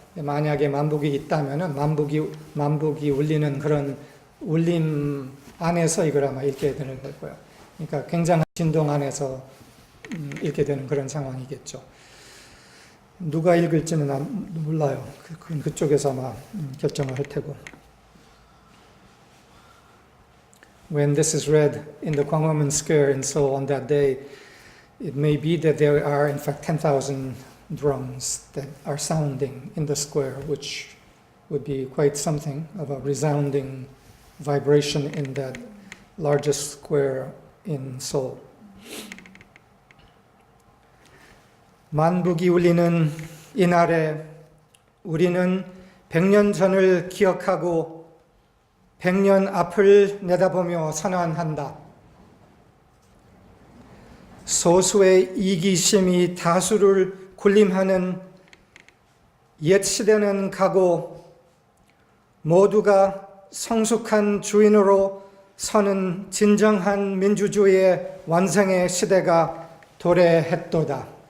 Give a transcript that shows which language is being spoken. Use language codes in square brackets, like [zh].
[ko] 만약에 만복이 있다면은 만복이 울리는 그런 울림 안에서 이걸 아마 읽게 되는 걸 거예요. 그러니까 굉장한 진동 안에서 읽게 되는 그런 상황이겠죠. 누가 읽을지는 몰라요. 그쪽에서 아마 결정을 할 테고. [en] When this is read in the Gwanghwamun Square in Seoul on that day, it may be that there are in fact 10,000 drums that are sounding in the square, which would be quite something of a resounding vibration in that largest square in Seoul. [ko] 만북이 울리는 이날에 우리는 100년 전을 기억하고 100년 앞을 내다보며 선언한다. 소수의 이기심이 다수를 군림하는 옛 시대는 가고 모두가 성숙한 주인으로 서는 진정한 민주주의의 완성의 시대가 도래했도다.